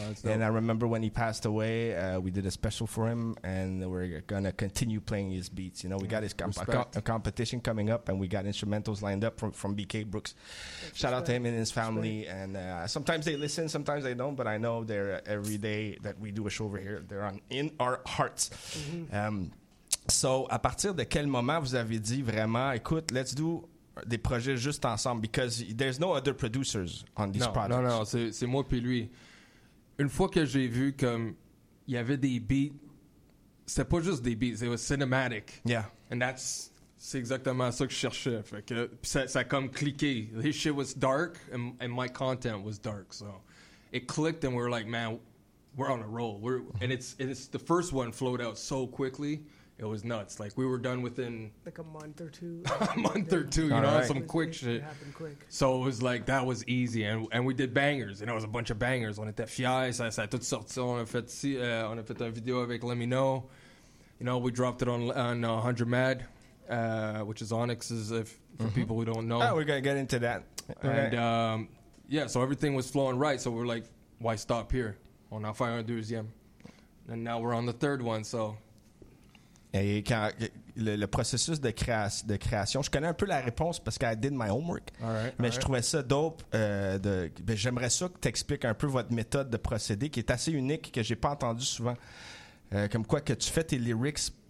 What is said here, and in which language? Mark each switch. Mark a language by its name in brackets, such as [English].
[English] And I remember when he passed away, we did a special for him, and we're gonna continue playing his beats. You know, we got his competition coming up, and we got instrumentals lined up from BK Brooks. Shout out to him and his family. And sometimes they listen, sometimes they don't. But I know they're every day that we do a show over here. They're in our hearts. Mm-hmm. [French] So, à partir de quel moment vous avez dit vraiment, écoute, [English] let's do [French] des projets juste ensemble? [English] Because there's no other producers on these projects. [French] Non, c'est moi puis lui. Une fois que j'ai vu comme il y avait des beats, c'était pas juste des beats, c'était cinematic. [English] Yeah. And that's, [French] c'est exactement ça que je cherchais. Fait que ça a comme cliqué. [English] His shit was dark and my content was dark. So, it clicked and we were like, man, we're on a roll. And it's the first one flowed out so quickly. It was nuts. Like, we were done within... like a month or two. Some quick shit. It happened quick. So it was like, that was easy. And we did bangers. And it was a bunch of bangers. [French] On était fiers. Ça a tout sorti. On a fait un vidéo avec Let Me Know. [English] You know, we dropped it on 100 Mad, which is Onyx's, for people who don't know. Oh, we're going to get into that. And, so everything was flowing right. So we're like, why stop here? [French] On a faire un deuxième. [English] And now we're on the third one, so... [French] Et quand le processus de création, je connais un peu la réponse parce que [English] I did my homework, [French] mais je trouvais ça dope. J'aimerais ça que tu expliques un peu votre méthode de procédé qui est assez unique, que j'ai pas entendu souvent. Comme quoi que tu fais tes lyrics